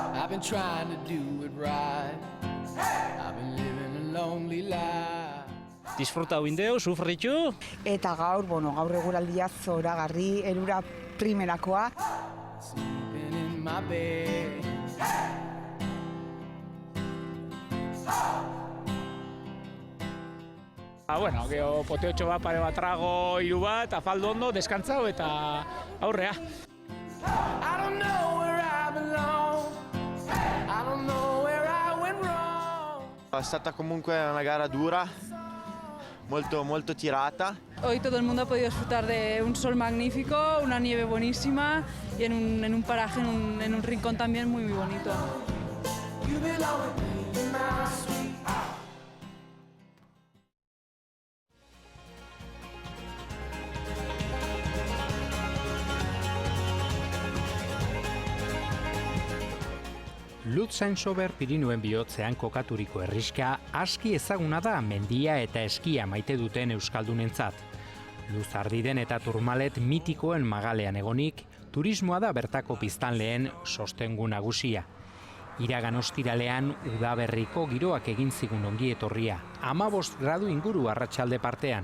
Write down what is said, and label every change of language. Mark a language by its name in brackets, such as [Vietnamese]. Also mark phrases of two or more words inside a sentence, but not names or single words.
[English] I've been trying to do it right. I've been living a lonely life. [Basque] Disfrutau indeo, sufritu? Eta gaur eguraldia zoragarri, elura primerakoa. [English] Sleeping in my bed. [Basque] Geho poteotxo bat, pare bat trago, hiru bat, afaldu ondo, deskantzau eta aurrea. [English] I don't know where I belong. I don't know where I went wrong. [Italian] È stata comunque una gara dura, molto tirata. [Spanish] Hoy todo el mundo ha podido disfrutar de un sol magnífico, una nieve buenísima y en un paraje, en un rincón también muy bonito. [English] You belong with me in my sweet. [Basque] Luz Saint-Sober Pirinuen bihotzean kokaturiko herriska aski ezaguna da mendia eta eskia maite duten euskaldunentzat. Luz Ardiden eta Turmalet mitikoen magalean egonik, turismoa da bertako piztanleen sostengu nagusia. Iragan ostiralean udaberriko giroak egin zigun ongi etorria, 15 gradu inguru arratsalde partean.